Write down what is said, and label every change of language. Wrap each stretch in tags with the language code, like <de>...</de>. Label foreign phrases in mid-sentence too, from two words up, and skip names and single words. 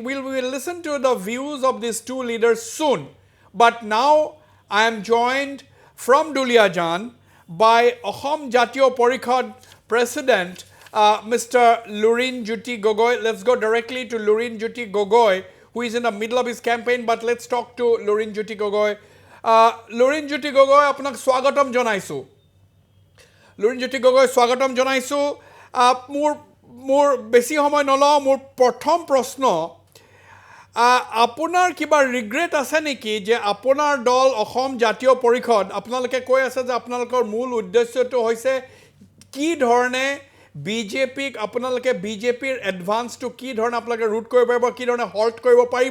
<en>We will listen to the views of these two leaders soon. But now I am joined from Duliajan by Ahom Jatiyo Parikhod President, Mr. Lurin Jyoti Gogoi. Let's go directly to Lurin Jyoti Gogoi, who is in the middle of his campaign, but let's talk to Lurin Jyoti Gogoi.</en> <as>Lurin Jyoti Gogoi, আপোনাক স্বাগতম জনাইছোঁ. Lurin Jyoti Gogoi, স্বাগতম জনাইছোঁ. মোৰ বেছি সময় নলওঁ, মোৰ প্ৰথম প্ৰশ্ন, আপোনাৰ কিবা ৰিগ্ৰেট আছে নেকি যে আপোনাৰ দল অসম জাতীয় পৰিষদ আপোনালোকে কৈ আছে যে আপোনালোকৰ মূল উদ্দেশ্যটো হৈছে কি ধৰণে বিজেপিক আপোনালোকে বিজেপিৰ এডভান্সটো কি ধৰণে আপোনালোকে ৰুট কৰিব পাৰিব, কি ধৰণে হল্ট কৰিব পাৰিব?</as>